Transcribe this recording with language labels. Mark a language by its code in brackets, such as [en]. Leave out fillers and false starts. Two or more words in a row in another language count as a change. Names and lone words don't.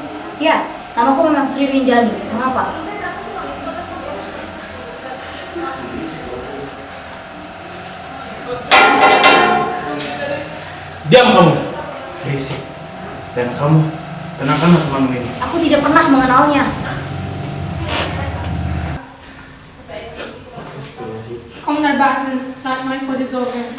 [id] Ya, namaku memang Sri Rinjani. Mengapa? Diam kamu, berisik. Dan kamu, tenangkanlah temanmu ini. Aku tidak pernah mengenalnya. [nl] Kom naar buiten, laat mij voor dit over.